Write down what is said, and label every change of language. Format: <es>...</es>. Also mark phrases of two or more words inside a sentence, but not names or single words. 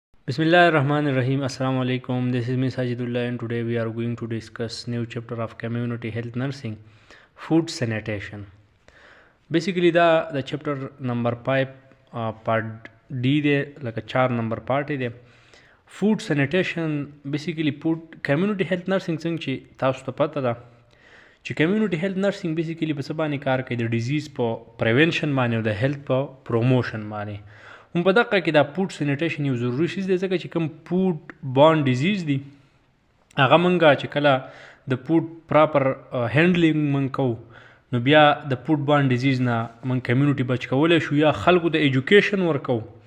<ar>بسم الله الرحمن الرحيم. السلام عليكم.</ar> <en>This is me Sajidullah and today we are going to discuss new chapter of community health nursing, food sanitation. Basically the chapter number 5 part D there like a char number part there. Food sanitation basically food community health nursing</en> <ps>څنګه تاسو ته پته ده چې</ps> <en>community health nursing basically</en> <ps>په څه باندې کار کوي د disease په prevention باندې او د health په promotion باندې هم په دقه کې دا</ps> <en>food sanitation</en> <ps>یو ضروري شی دی ځکه چې کوم</ps> <en>food borne disease</en> <ps>دی هغه مونږه چې کله د</ps> <en>food proper handling</en> <ps>مونږ کوو نو بیا د</ps> <en>food borne disease</en> <ps>نه مونږ کمیونټي بچ کولی شو یا خلکو ته ایجوکیشن ورکوو</ps>